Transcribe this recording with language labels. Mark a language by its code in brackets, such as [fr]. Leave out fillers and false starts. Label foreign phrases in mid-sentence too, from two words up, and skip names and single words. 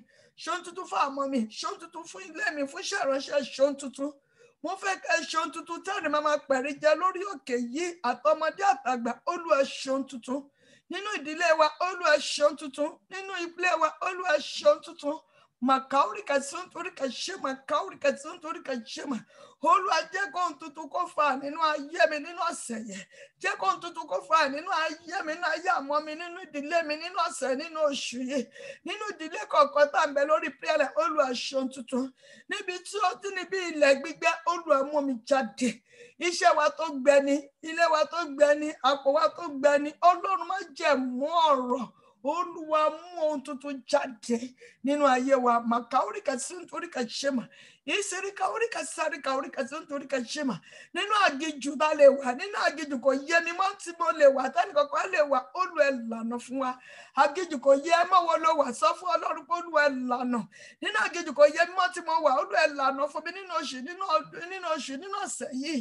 [yo] Ṣe ohun tuntun fún àmọ́ mi. Ṣe ohun tuntun fún ilé mi, fún iṣẹ́ ìránṣẹ́ ṣe ohun tuntun. Mo fẹ́ kẹ́ ṣe ohun tuntun tẹ́lẹ̀ máa pẹ̀rí jẹ lórí òkè yìí àtọmọdé àtàgbà. Olúwa ṣe ohun tuntun. Nínú ìdílé wa, Olúwa ṣe ohun tuntun. Nínú ilé wa, Olúwa ṣe ohun tuntun. Makaurika sunturika shema, kaurika sunturika shema. Olúwa jẹ́ kó ohun tuntun kó fà nínú ayé mi nínú ọ̀sẹ̀ yẹn. Jẹ́ kó ohun tuntun kó fà nínú ayé mi, nínú ayé àmọ́ mi, nínú ìdílé mi, nínú ọ̀sẹ̀, nínú oṣù yìí. Nínú ìdílé kọ̀ọ̀kan tá ń bẹ lórí prayer, Olúwa ṣe ohun tuntun. Níbi tí ó ti níbi ilẹ̀ gbígbẹ, Olúwa mú mi jáde. Iṣẹ́ wa tó gbẹ ni, ilé wa tó gbẹ ni, àpò wa tó gbẹ ni. Ọlọ́run má jẹ́ mú ọ̀rọ̀. Olúwa mú ohun tuntun jáde nínú ayé wa. Makaurika sunturika shema. Isirika urika sarika urika sunturika shema. Nínú aginjù tá lè wà, nínú aginjù kò yé mi mọ́ tí mo lè wà, tani kankan lè wà, Olúwa ẹ lànà fún wa. Aginjù kò yé mọ́ wo ló wà, sọ fún Ọlọ́run pé Olúwa ẹ lànà. Nínú aginjù kò yé mi mọ́ tí mo wà, Olúwa ẹ lànà fún mi nínú oṣù, nínú ọ̀sẹ̀ yìí.